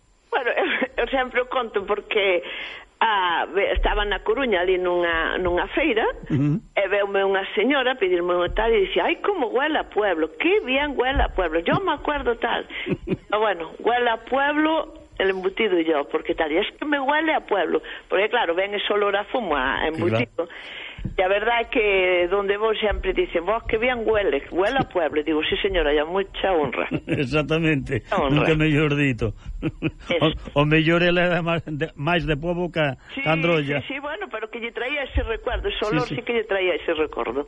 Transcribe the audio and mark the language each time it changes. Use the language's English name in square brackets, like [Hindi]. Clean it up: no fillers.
[Galician] Bueno, eu sempre o conto porque estaba na Coruña ali nunha feira e veume unha señora pedirme unha tal e dixe, [Spanish] ai, como huele a pueblo, que bien huele a pueblo, yo me acuerdo tal. Bueno, huele a pueblo el embutido e yo, porque tal, y es que me huele a pueblo, porque claro, [Galician] ven ese olor a fumo, a embutido. E a verdad é que donde vos sempre dicen, vos [Spanish] que bien huele a pueblo, [Galician] digo, [Spanish] sí señora, ya mucha honra. [Galician] Exactamente, nunca mellor dito. O mellor ele era máis de pueblo que sí, androlla. Sí, sí, bueno, pero que lle traía ese recuerdo, ese olor sí, sí. Sí que lle traía ese recuerdo.